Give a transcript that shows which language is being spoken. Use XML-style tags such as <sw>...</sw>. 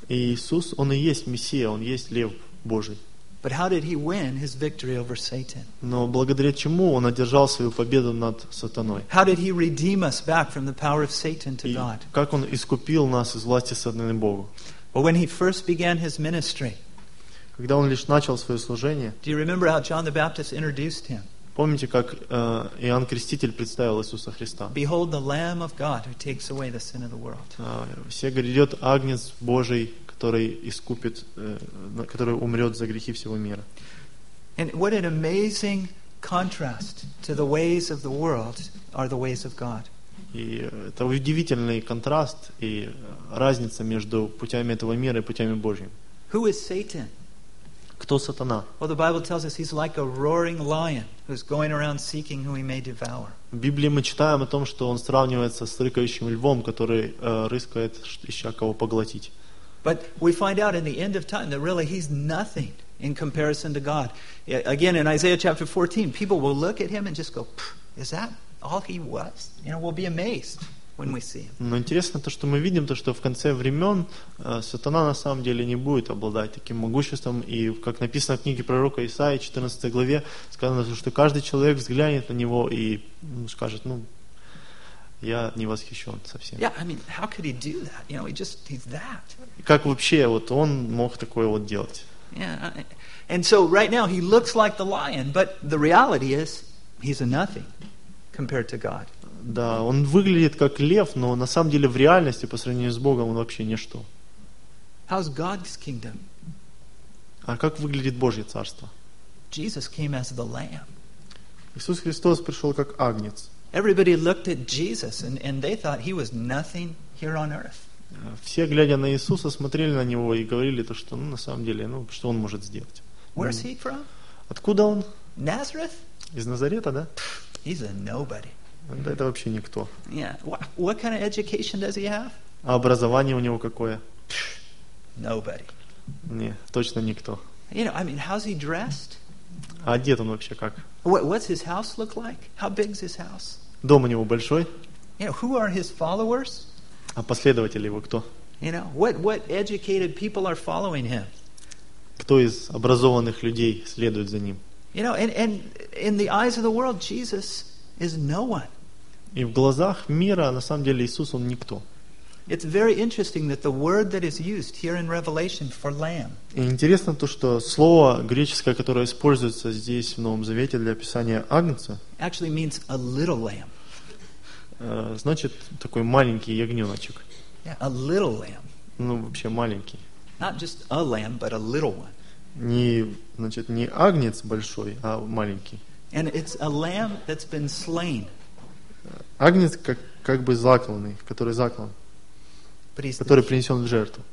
<ru>И Иисус, он и есть Мессия, он есть Лев Божий.</ru> <en>But how did he win his victory over Satan?</en> <ru>Но благодаря чему он одержал свою победу над сатаной?</ru> <en>How did he redeem us back from the power of Satan to God?</en> <ru>Как он искупил нас из власти сатаны Богу?</ru> <en>Well, when he first began his ministry.</en> <ru>Когда он лишь начал свое служение.</ru> <en>Do you remember how John the Baptist introduced him?</en> <ru>Помните, как Иоанн Креститель представил Иисуса Христа?</ru> <en>Behold the Lamb of God who takes away the sin of the world.</en> <ru>Все грядет Агнец Божий, который искупит, который умрет за грехи всего мира.</ru> <en>And what an amazing contrast to the ways of the world are the ways of God.</en> <ru>И это удивительный контраст и разница между путями этого мира и путями Божьими.</ru> <en>Who is Satan?</en> <ru>Кто сатана?</ru> <en>Well, the Bible tells us he's like a roaring lion who's going around seeking who he may devour.</en> <ru>В Библии мы читаем о том, что он сравнивается с рыкающим львом, который рыскает, ища кого поглотить.</ru> <en>But we find out in the end of time that really he's nothing in comparison to God. Again, in Isaiah chapter 14, people will look at him and just go, "Is that all he was?" You know, we'll be amazed. When we see him.</en> <ru>Но интересно то, что мы видим, то, что в конце времен сатана на самом деле не будет обладать таким могуществом. И как написано в книге пророка Исаии, 14 главе, сказано, что каждый человек взглянет на него и скажет, ну, я не восхищен совсем.</ru> <en>Yeah, I mean, how could he do that? You know, he just, he's that.</en> <ru>Как вообще вот он мог такое вот делать?</ru> <en>Yeah, and so right now he looks like the lion, but the reality is he's a nothing compared to God.</en> <ru>Да, он выглядит как лев, но на самом деле в реальности по сравнению с Богом он вообще ничто.</ru> <en>How's God's kingdom?</en> <ru>А как выглядит Божье царство?</ru> <en>Jesus came as the lamb.</en> <ru>Иисус Христос пришел как агнец.</ru> <en>Everybody looked at Jesus and they thought he was nothing here on earth.</en> <ru>Все, глядя на Иисуса, смотрели на него и говорили то, что, ну, на самом деле, ну, что он может сделать?</ru> <en>Where's he from?</en> <ru>Откуда он?</ru> <en>Nazareth?</en> <ru>Из Назарета, да?</ru> <en>He's a nobody.</en> <ru>Это вообще никто.</ru> <en>Yeah. What kind of education does he have?</en> <ru>А образование у него какое?</ru> <en>Nobody.</en> <ru>Не, точно никто.</ru> <en>You know, I mean, how's he dressed? А одет он вообще как? What's his house look like? How big's his house?</en> <ru>Дом у него большой?</ru> <en>You know, who are his followers?</en> <ru>А последователи его кто?</ru> <en>You know, what educated people are following him?</en> <ru>Кто из образованных людей следует за ним?</ru> <en>You know, and in the eyes of the world, Jesus is no one.</en> <ru>И в глазах мира на самом деле Иисус он никто.</ru> <en>It's very interesting that the word that is used here in Revelation for lamb.</en> <ru>Интересно то, что слово греческое, которое используется здесь в Новом Завете для описания агнца,</ru> <en>actually means a little lamb.</en> <ru>Значит, такой маленький ягненочек.</ru> <en>Yeah, a little lamb.</en> <ru>Ну, вообще маленький.</ru> <en>Not just a lamb, but a little one.</en> <ru>Не, значит, не агнец большой, а маленький.</ru> <en>And it's a lamb that's been slain.</en> <ru>Агнец как бы закланный, который заклан. Который принесен в жертву.</ru>